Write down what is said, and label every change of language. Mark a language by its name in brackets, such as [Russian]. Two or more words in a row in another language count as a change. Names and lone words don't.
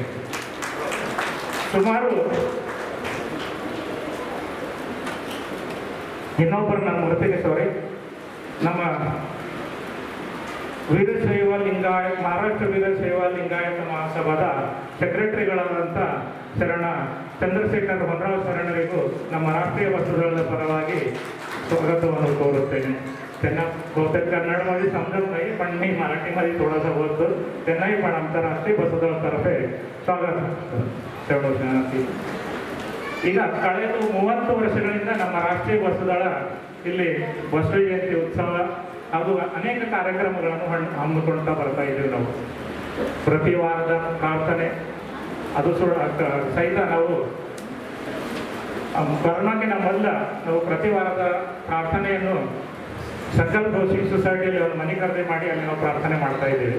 [Kannada] ಸುಮಾರು ಇನ್ನೊಬ್ಬರು ನನ್ನ ಮರೆತಿನಿಸೋರಿ, ನಮ್ಮ ವೀರಶೈವ ಲಿಂಗಾಯತ ಮಹಾರಾಷ್ಟ್ರ ವೀರಶೈವ ಲಿಂಗಾಯತ ಮಹಾಸಭಾದ ಸೆಕ್ರೆಟರಿಗಳಾದಂಥ ಶರಣ ಚಂದ್ರಶೇಖರ್ ಹೊನ್ರಾವ್ ಶರಣರಿಗೂ ನಮ್ಮ ರಾಷ್ಟ್ರೀಯ ಬಸವದಳದ ಪರವಾಗಿ स्वागतವನ್ನು ಕೋರುತ್ತೇನೆ. [Marathi] त्यांना बहुतेक कन्नडमध्ये समजत नाही, पण मी मराठीमध्ये थोडासा बोलतो. त्यांनाही पण आमच्या राष्ट्रीय बसवदळतर्फे स्वागत ಶರಣಾರ್ಥಿ. [Kannada] ಈಗ ಕಳೆದ 30 ವರ್ಷಗಳಿಂದ ನಮ್ಮ ರಾಷ್ಟ್ರೀಯ ಬಸವದಳ ಇಲ್ಲಿ ಬಸವ ಜಯಂತಿ ಉತ್ಸವ ಹಾಗೂ ಅನೇಕ ಕಾರ್ಯಕ್ರಮಗಳನ್ನು ಹಮ್ಮಿಕೊಳ್ತಾ ಬರ್ತಾ ಇದ್ದೀವಿ. ನಾವು ಪ್ರತಿ ವಾರದ ಪ್ರಾರ್ಥನೆ ಅದು ಸಹಿತ ನಾವು ಕೊರೋನಾಕ್ಕಿಂತ ಮೊದಲ ನಾವು ಪ್ರತಿ ವಾರದ ಪ್ರಾರ್ಥನೆಯನ್ನು ಸಂಕಲ್ಪ ಘೋಷಿ ಸೊಸೈಟಿಯಲ್ಲಿ ಒಂದು ಮನೆ ಖರೀದಿ ಮಾಡಿ ಅಲ್ಲಿ ನಾವು ಪ್ರಾರ್ಥನೆ ಮಾಡ್ತಾ ಇದ್ದೀವಿ.